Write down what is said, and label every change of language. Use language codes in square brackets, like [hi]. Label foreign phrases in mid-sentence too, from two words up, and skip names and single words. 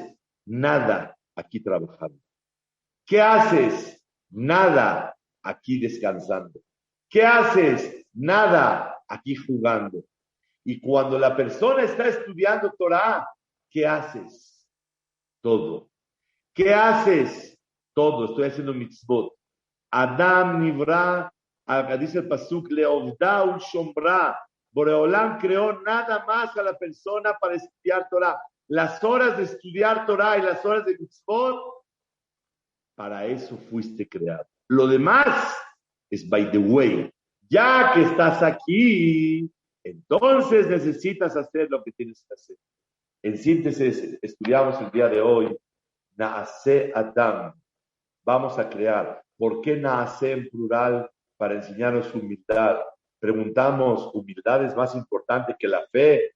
[es] Nada aquí trabajando. ¿Qué haces? Nada aquí descansando. ¿Qué haces? Nada aquí jugando. Y cuando la persona está estudiando Torah, ¿qué haces? Todo. ¿Qué haces? Todo. Estoy haciendo mitzvot. [he] אדם נברא, [es] dice el Pasuk, [he] לעבדה ולשמרה. [es] Boreolam creó nada más a la persona para estudiar Torah. Las horas de estudiar Torah y las horas de mitzvot, para eso fuiste creado. Lo demás es [en] by the way. [es] Ya que estás aquí, entonces necesitas hacer lo que tienes que hacer. En síntesis, estudiamos el día de hoy, [he] נעשה אדם. [es] Vamos a crear. ¿Por qué Naase en plural? Para enseñarnos humildad. Preguntamos, ¿humildad es más importante que la fe?